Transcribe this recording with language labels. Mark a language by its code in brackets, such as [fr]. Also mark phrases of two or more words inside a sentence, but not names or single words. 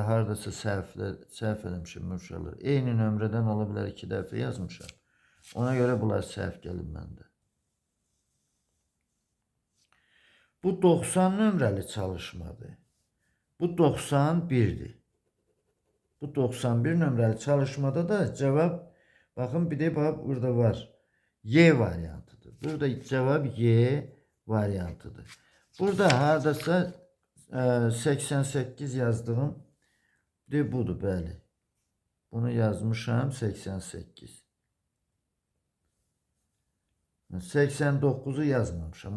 [az] Haradasa səhv eləmişim uşaqlar. Eyni nömrədən ola bilər 2 dəfə yazmışam. Ona görə bunlar səhv gəlib məndə. Bu 90 nömrəli çalışmadır. Bu 91'dir. Bu 91 nömrəli çalışmada da cevap, [tr] bakın bir de bak [az] burada var. Y variantıdır. Burada cevap Y variantıdır. Burada haradasa 88 yazdığım de budur, bəli. Bunu yazmışam 88. 89'u yazmamışam.